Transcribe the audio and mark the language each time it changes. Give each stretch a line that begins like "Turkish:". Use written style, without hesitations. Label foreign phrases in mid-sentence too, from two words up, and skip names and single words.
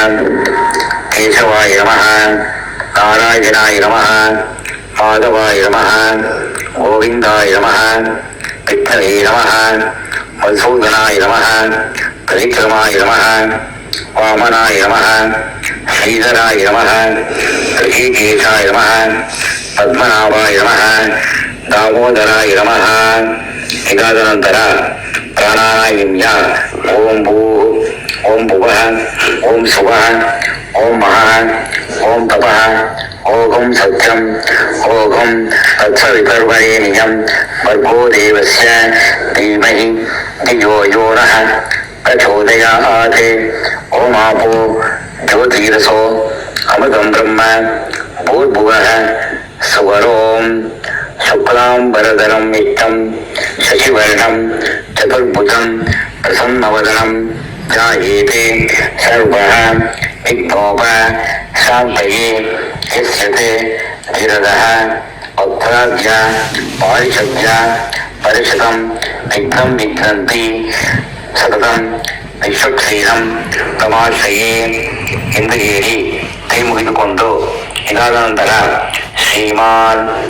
Sanskrit: ಕೇಶವಾಯ ನಮಃ, ನಾರಾಯಣಾಯ ನಮಃ, ಮಾಧವಾಯ ನಮಃ, ಗೋವಿಂದಾಯ ನಮಃ, ವಿಠ್ಠಲೇ ನಮಃ, ಮಧುಸೂದನಾಯ ನಮಃ, ಪರಿಕ್ರಮಾಯ ನಮಃ, ವಾಮನಾಯ ನಮಃ, ಶ್ರೀಧರಾಯ ನಮಃ, ಋಷಿಕೇಶಾಯ ನಮಃ, ಪದ್ಮನಾಭಾಯ ನಮಃ, ದಾಮೋದರಾಯ ನಮಃ.
Kannada: ಇದಾದ ನಂತರ ಪ್ರಾಣಾಯಾಮ್ಯ:
Sanskrit: ಓಂ ಭೂ, ಓಂ ಭುವಃ, ಓಂ ಸುವಃ, ಓಂ ಮಹಃ, ಓಂ ತಪಃ, ಓಂ ಸತ್ಯಂ, ಓಂ ತತ್ಸವಿತರ್ವರೇಣ್ಯಂ ಭರ್ಗೋ ದೇವಸ್ಯ ಧೀಮಹಿ ಧಿಯೋ ಯೋ ನಃ ಪ್ರಚೋದಯಾತ್. ಓಂ ಆಪೋ ಜ್ಯೋತಿರಸೋ ಅಮೃತಂ ಬ್ರಹ್ಮ ಭೂರ್ಭುವಃ ಸುವರೋಂ ಶುಕ್ಲಾಂಬರಧರಂ ವಿತ್ತಂ ಶಶಿವರ್ಣಂ ಚತುರ್ಭುಜಂ ಪ್ರಸನ್ನವದನಂ ಧ್ಯಾಯೇತ್ ಸರ್ವಃ ವಿಘ್ನೋಪ ಶಾಂತಯೇ. ಯಸ್ಯತೆ ಧಿರದಃ ಭಕ್ತಾದ್ಯ ಪಾರಿಷದ್ಯ ಪರಿಷದಂ ವಿಘ್ನಂ ವಿಘ್ನಂತಿ ಸತತಂ ವಿಶ್ವಕ್ಷೀರಂ ತಮಾಶ್ರಯೇ
Kannada: ಎಂದು ಹೇಳಿ ಕೈ ಮುಗಿದುಕೊಂಡು, ಇದಾದ ನಂತರ ಶ್ರೀಮಾನ್